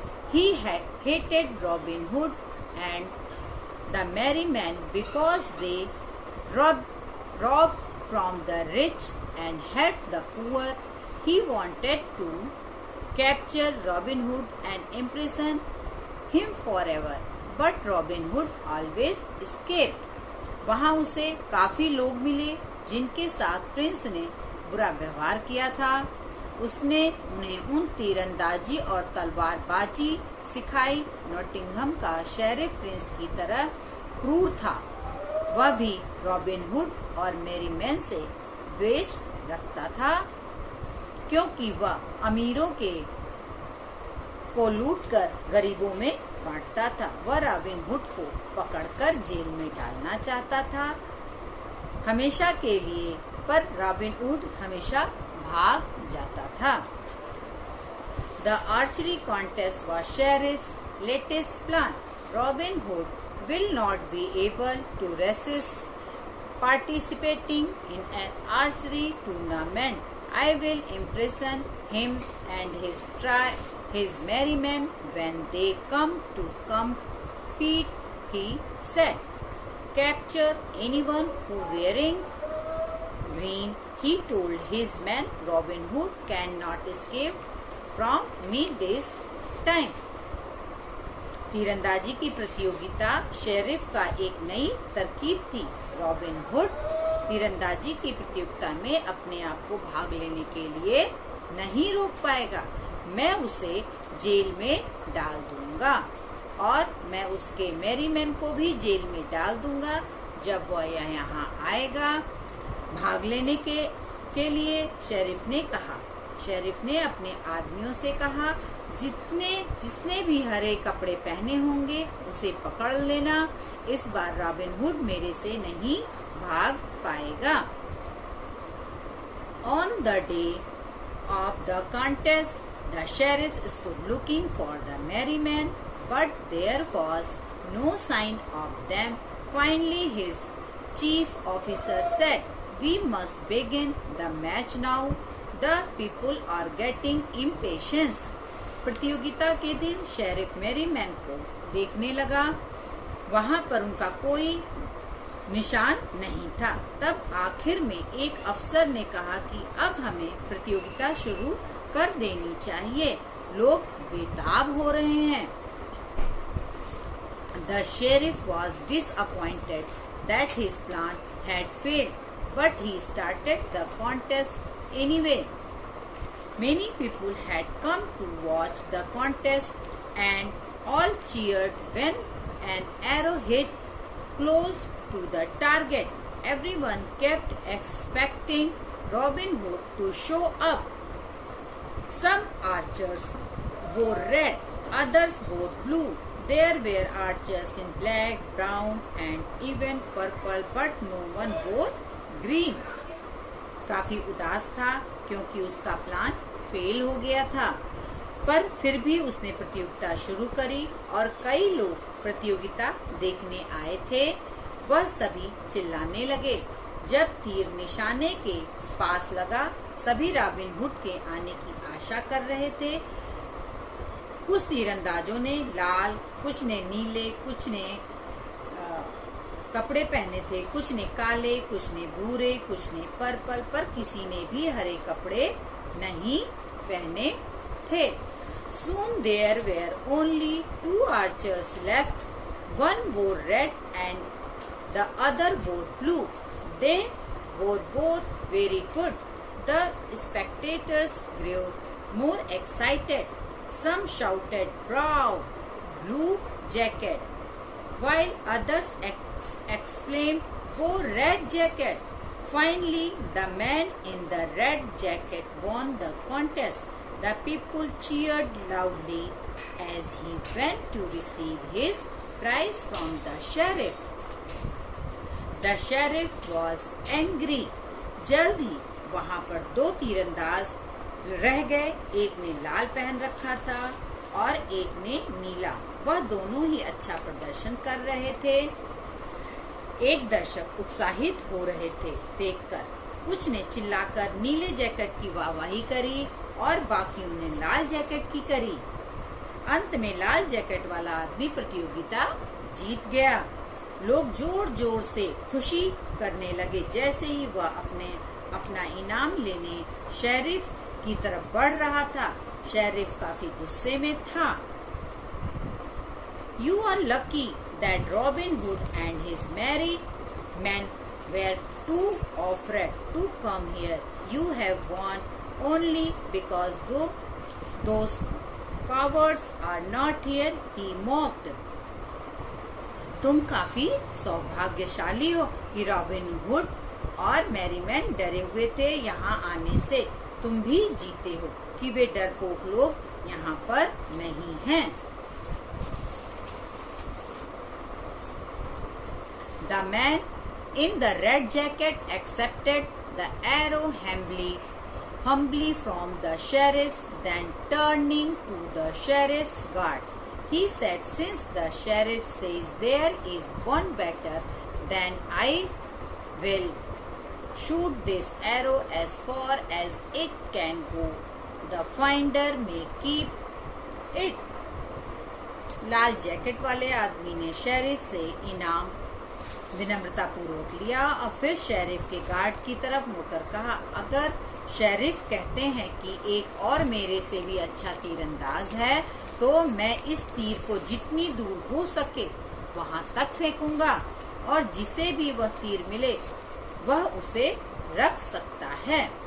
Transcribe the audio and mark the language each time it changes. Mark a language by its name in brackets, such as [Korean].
[English] He hated Robin Hood and the merry men because they robbed from the rich and helped the poor. He wanted to capture Robin Hood and imprison him forever, but Robin Hood always escaped. [Hindi] वहाँ उसे काफी लोग मिले जिनके साथ Prince ने बुरा व्यवहार किया था। उसने उन्हें उन तीरंदाजी और तलवारबाजी सिखाई। नॉटिंघम का शेरिफ प्रिंस की तरह क्रूर था। वह भी रॉबिन हुड और मैरी मैन से द्वेष रखता था क्योंकि वह अमीरों को लूटकर गरीबों में बांटता था। वह रॉबिन हुड को पकड़कर जेल में डालना चाहता था हमेशा के लिए, पर रॉबिन हुड हमेशा भाग जाता था। [English] The archery contest was sheriff's latest plan. Robin Hood will not be able to resist participating in an archery tournament. I will imprison him and his merry men when they come to compete, he said. Capture anyone who wearing green, he told his men. Robin Hood cannot escape from me this time. [Hindi] तीरंदाजी की प्रतियोगिता sheriff का एक नई तरकीब थी। Robin hood तीरंदाजी की प्रतियोगिता में अपने आप को भाग लेने के लिए नहीं रोक पाएगा। मैं उसे जेल में डाल दूंगा और मैं उसके मैरीमैन को भी जेल में डाल दूंगा। जब वह यहाँ आएगा भाग लेने के लिए, शेरिफ ने अपने आदमियों से कहा, जिसने भी हरे कपड़े पहने होंगे उसे पकड़ लेना। इस बार रॉबिन हुड मेरे से नहीं भाग पाएगा। [English] On the day of the contest, the sheriff stood looking for the merry men, but there was no sign of them. Finally, his chief officer said, "We must begin the match now. The people are getting impatient." [Hindi] प्रतियोगिता के दिन sheriff मैरीमैन को देखने लगा, वहां पर उनका कोई निशान नहीं था। तब आखिर में एक अफसर ने कहा कि अब हमें प्रतियोगिता शुरू कर देनी चाहिए, लोग बेताब हो रहे हैं। [English] The sheriff was disappointed that his plan had failed, but he started the contest anyway. Many people had come to watch the contest and all cheered when an arrow hit close to the target. Everyone kept expecting Robin Hood to show up. Some archers wore red, others wore blue. There were archers in black, brown and even purple, but no one wore green. [Hindi] काफी उदास था क्योंकि उसका plan fail हो गया था, पर फिर भी उसने प्रतियोगिता शुरू करी और कई लोग प्रतियोगिता देखने आए थे। वह सभी चिल्लाने लगे। जब तीर निशाने के पास लगा, सभी रॉबिन हुड के आने की आशा कर रहे थे। कुछ तीरंदाजों ने लाल, कुछ ने नीले, कुछ ने कपड़े पहने थे, कुछ ने काले, कुछ ने भूरे, कुछ ने पर्पल, पर किसी ने भी हरे कपड़े नहीं पहने थे। [English] Soon there were only 2 archers left. One wore red and the other wore blue. They were both very good. The spectators grew more excited. Some shouted, "Bravo, blue jacket," while others exclaimed, "Go red jacket." Finally, the man in the red jacket won the contest. The people cheered loudly as he went to receive his prize from the sheriff. The sheriff was angry. [Hindi] जल्द ही वहाँ पर 2 तीरंदाज रह गए। एक ने लाल पहन रखा था और एक ने नीला। वह दोनों ही अच्छा प्रदर्शन कर रहे थे। एक दर्शक उत्साहित हो रहे थे देखकर। कुछ ने चिल्लाकर नीले जैकेट की वाहवाही करी और बाकियों ने लाल जैकेट की करी। अंत में लाल जैकेट वाला आदमी प्रतियोगिता जीत गया। लोग जोर जोर से खुशी करने लगे। जैसे ही वह अपना इनाम लेने शेरिफ की तरफ बढ़ रहा था, शेरिफ काफी गुस्से में था। [English] You are lucky that Robin Hood and his merry men were too afraid to come here. You have won only because those cowards are not here, he mocked. [Hindi] तुम काफी सौभाग्यशाली हो कि रॉबिन हुड और मैरीमैन डरे हुए थे यहाँ आने से। तुम भी जीते हो कि वे डरपोक लोग यहाँ पर नहीं हैं। [English] The man in the red jacket accepted the arrow humbly from the sheriff, then turning to the sheriff's guards, he said, since the sheriff says there is one better, then I will shoot this arrow as far as it can go. The finder may keep it. [Hindi] Lal jacket वाले आदमी ने sheriff से इनाम विनम्रता पूर्वक लिया और फिर शेरिफ के गार्ड की तरफ मुड़कर कहा, अगर शेरिफ कहते हैं कि एक और मेरे से भी अच्छा तीरंदाज है तो मैं इस तीर को जितनी दूर हो सके वहां तक फेंकूंगा और जिसे भी वह तीर मिले वह उसे रख सकता है।